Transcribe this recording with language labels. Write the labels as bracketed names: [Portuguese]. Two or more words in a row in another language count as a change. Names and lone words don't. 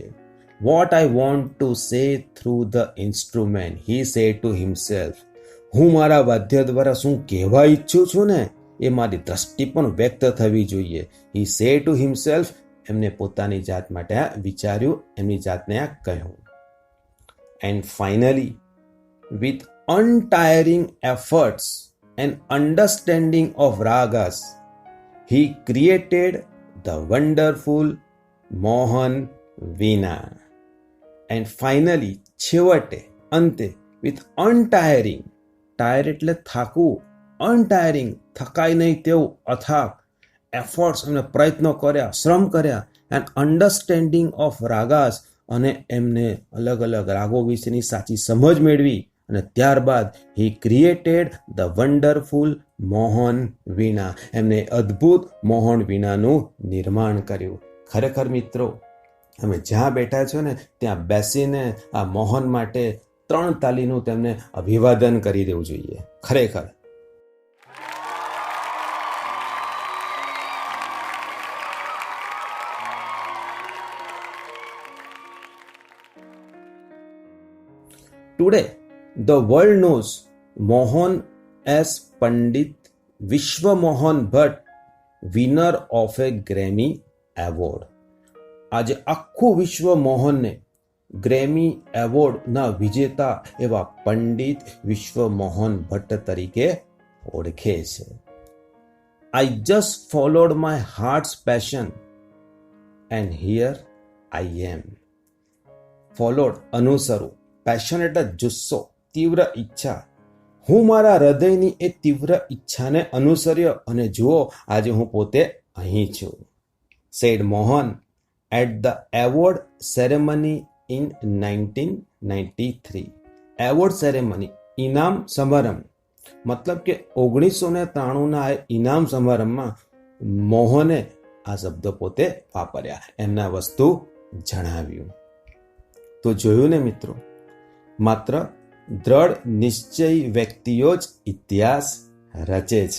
[English] What I want to say through the instrument, he say to himself. [Gujarati] હું મારા વાદ્ય દ્વારા શું કહેવા ઈચ્છું છું ને એ મારી દ્રષ્ટિ પણ વ્યક્ત થવી જોઈએ. [English] He say to himself. [Gujarati] એમને પોતાની જાત માટે આ વિચાર્યું, એમની જાતને આ કહ્યું. [English] And finally with untiring efforts and understanding of ragas, he created the wonderful Mohan Veena. And finally, [Gujarati] છેવટે, અંતે, [English] with untiring, [Gujarati] ટાયર એટલે થાકવું, untiring, થકાય નહીં તેવું અથાગ, એફર્ટ્સ, એમને પ્રયત્નો કર્યા, શ્રમ કર્યા, [English] and understanding of ragas, [Gujarati] અને એમને અલગ અલગ રાગો વિશેની સાચી સમજ મેળવી, અને ત્યારબાદ [English] he created the wonderful Mohan Veena. [Gujarati] એમને અદ્ભુત મોહન વીણાનું નિર્માણ કર્યું. ખરેખર મિત્રો, અમે જ્યાં બેઠા છો ને ત્યાં બેસીને આ મોહન માટે 3 તાલીનું તેમને અભિવાદન કરી દેવું જોઈએ. ખરેખર. [English] Today, the world knows Mohan as Pandit Vishwa Mohan Bhatt, winner of a Grammy Award. [Gujarati] આજે આખું વિશ્વ મોહનને ગ્રેમી એવોર્ડના વિજેતા એવા પંડિત વિશ્વ મોહન ભટ્ટ તરીકે ઓળખે છે. [English] I just followed my heart's passion and here I am. [Gujarati] ફોલોડ, અનુસરું. પેશન એટલે જુસ્સો, તીવ્ર ઈચ્છા. હું મારા હૃદયની એ તીવ્ર ઈચ્છાને અનુસર્યો અને જુઓ, આજે હું પોતે અહીં છું. [English] said Mohan at the award ceremony in 1993. award ceremony, [Gujarati] ઇનામ સમારંભ. મતલબ કે 1993ના ઇનામ સમારંભમાં મોહને આ શબ્દો પોતે વાપર્યા, એમના વસ્તુ જણાવ્યું. તો જોયું ને મિત્રો, માત્ર દ્રઢ નિશ્ચયી વ્યક્તિઓ જ ઇતિહાસ રચે છે.